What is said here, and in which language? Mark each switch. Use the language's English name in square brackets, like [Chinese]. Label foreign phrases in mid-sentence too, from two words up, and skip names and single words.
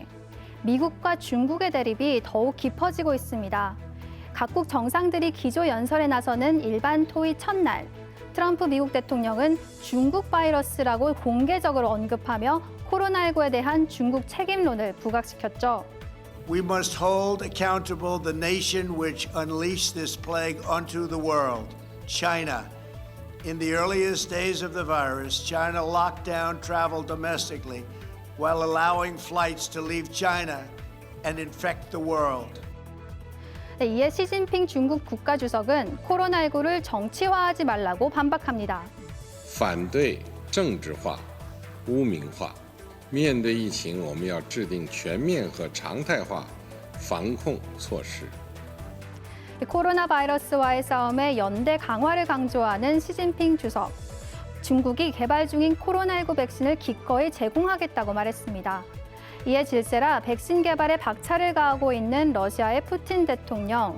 [Korean] 미국과 중국의 대립이 더욱 깊어지고 있습니다. 각국 정상들이 기조 연설에 나서는 일반 토의 첫날, 트럼프 미국 대통령은 중국 바이러스라고 공개적으로 언급하며 코로나19에 대한 중국 책임론을 부각시켰죠. [English] We must hold accountable the nation which unleashed this plague onto the world, China. In the earliest days of the virus, China locked down travel domestically while allowing flights to leave China and infect the world. [Korean] 이에 시진핑 중국 국가주석은 코로나19를 정치화하지 말라고 반박합니다. [Chinese] 反对政治化、污名化。面对疫情，我们要制定全面和常态化防控措施。 [Korean] 코로나 바이러스와의 싸움에 연대 강화를 강조하는 시진핑 주석. 중국이 개발 중인 코로나19 백신을 기꺼이 제공하겠다고 말했습니다. 이에 질세라 백신 개발에 박차를 가하고 있는 러시아의 푸틴 대통령.